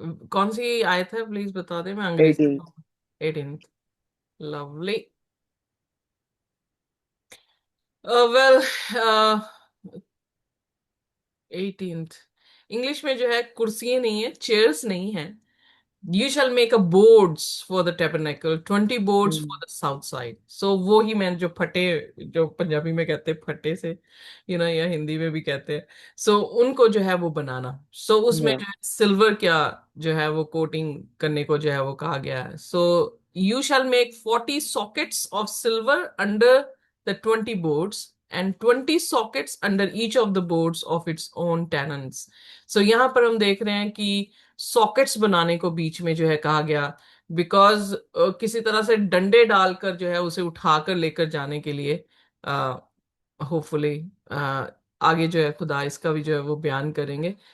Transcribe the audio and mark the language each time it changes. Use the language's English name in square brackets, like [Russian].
[Hindi] कौन सी आयत है प्लीज बता दे, मैं अंग्रेजी 18। 18। लवली। [English] Well, 18th। [Hindi] इंग्लिश में जो है कुर्सियां नहीं है, चेयर्स नहीं है। [English] You shall make a boards for the tabernacle, 20 boards for the south side. [Hindi] So वो ही मैंने जो फटे, जो पंजाबी में कहते हैं फटे से, या हिंदी में भी कहते हैं। So उनको जो है वो बनाना। So उसमें या जो है सिल्वर क्या जो है वो कोटिंग करने को जो है वो कहा गया है। [English] So you shall make 40 sockets of silver under the 20 boards, and 20 sockets under each of the boards of its own tenons. [Hindi] So यहाँ पर हम देख रहे हैं कि सॉकेट्स बनाने को बीच में जो है कहा गया, बिकॉज किसी तरह से डंडे डालकर जो है उसे उठाकर लेकर जाने के लिए, होपफुली आगे जो है खुदा इसका भी जो है वो बयान करेंगे।